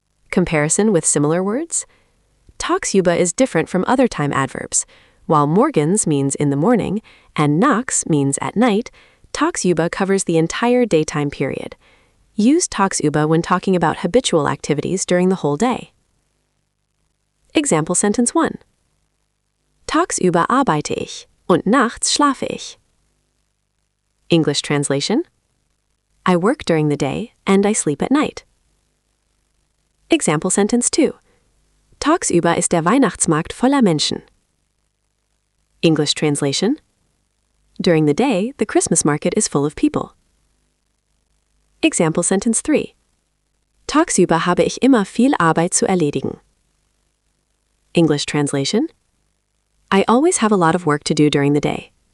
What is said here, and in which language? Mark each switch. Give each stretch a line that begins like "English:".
English: Comparison with similar words? Tagsüber is different from other time adverbs. While morgens means in the morning and nachts means at night, tagsüber covers the entire daytime period. Use tagsüber when talking about habitual activities during the whole day. Example sentence 1.
German: Tagsüber arbeite ich und nachts schlafe ich.
English: English translation: I work during the day and I sleep at night. Example sentence 2.
German: Tagsüber ist der Weihnachtsmarkt voller Menschen.
English: English translation: During the day, the Christmas market is full of people. Example sentence 3.
German: Tagsüber habe ich immer viel Arbeit zu erledigen.
English: English translation: I always have a lot of work to do during the day.